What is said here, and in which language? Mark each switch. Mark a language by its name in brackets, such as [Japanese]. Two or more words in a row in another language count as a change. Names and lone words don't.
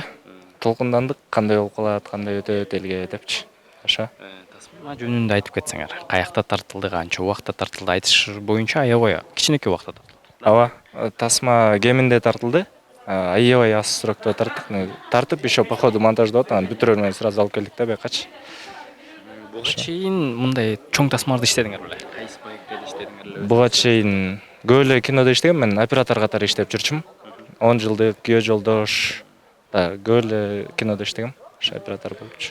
[Kyrgyz] Толкундандык, кандай болуп калат, кандай өтөт элге депчи. Ошо. Тасма жөнүндө айтып кетсеңер, каякта тартылды, канча убакытта тартылды, айтыш боюнча аябай кичинекей убакытта тартылды. Ооба, тасма кеминде тартылды. Аябай аз срокто тарттык. Тартып [Russian] еще по ходу [Kyrgyz] монтаждап, анан бүтүрөр менен сразу алып келдик да бекачы. Буга чейин мындай чоң тасмаларда иштедиңер беле? Кайсы проекттерде иштедиңер эле? Буга чейин көп эле кинодо иштегем, мен оператор катары иштеп жүрчүмүн. 10 жылдык күйөө жолдош, көп эле кинодо иштегем, ошо оператор болупчу.